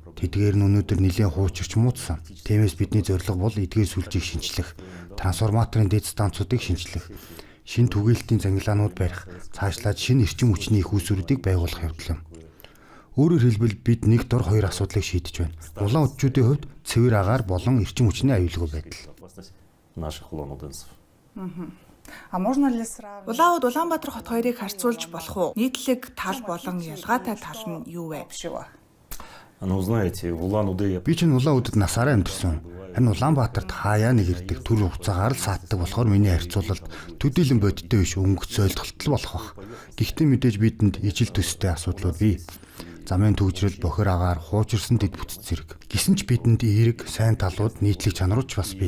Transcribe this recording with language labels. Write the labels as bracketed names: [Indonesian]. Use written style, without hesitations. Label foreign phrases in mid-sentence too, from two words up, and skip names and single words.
[Mongolian] Тэдгээр нь өнөөдөр нэлээд хуучирч муудсан. Тиймээс бидний зорилго бол эдгээр сүлжээг шинчлэх, трансформаторын дэд станцуудыг шинчлэх, шинэ түгээлтийн зангилаанууд барих, цаашлаад шинэ эрчим хүчний их үүсвэрүүдийг байгуулах явдал юм. Өөрөөр хэлбэл бид нэг дор хоёр асуудлыг шийдэж байна. Улаан удчуудын хувьд цэвэр агаар болон эрчим хүчний аюулгүй байдал. [Russian] Наших улан-удэнцев. А можно ли сравнить? [Mongolian] Улаан уд Улаанбаатар хот хоёрыг харьцуулж болох уу? Нийтлэг тал болон ялгаатай тал нь юу вэ? [Russian] Ну, знаете, в Улан-Удэ [Mongolian] Би чинь улаан удад насаараа амьдэрсэн. Харин Улаанбаатарт хаяа нэг ирдэг түр хугацаагаар л сааддаг болохоор миний харьцуулалт төдийлөн бодиттой биш өнгөц ойлголтол болох бах. Гэхдээ мэдээж бидэнд ижил төстэй асуудлууд бий. Замын төвжрэл, бохир агаар, хуучирсан дэд бүтц зэрэг. Гэсэн ч бидэнд эерэг, сайн талууд, нийтлэг чанарууд ч бас бий.